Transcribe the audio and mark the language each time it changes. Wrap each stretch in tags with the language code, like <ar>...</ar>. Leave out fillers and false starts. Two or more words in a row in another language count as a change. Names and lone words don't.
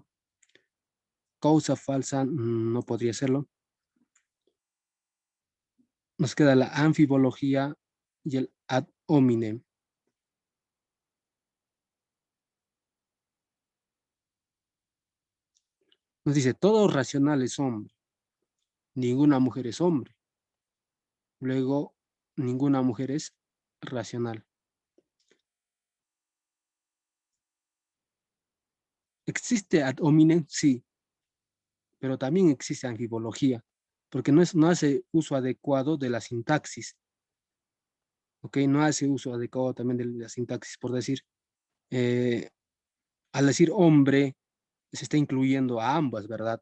<es>Causa falsa, no podría serlo. Nos queda la anfibología y el</es> <la>ad hominem.</la> <es>Nos dice, todo racional es hombre, ninguna mujer es hombre. Luego, ninguna mujer es racional. ¿Existe</es> <la>ad hominem?</la> <es>Sí, pero también existe anfibología, porque no hace uso adecuado de la sintaxis, ¿ok? No hace uso adecuado también de la sintaxis, por decir, eh, al decir hombre, se está incluyendo a ambas, ¿verdad?</es>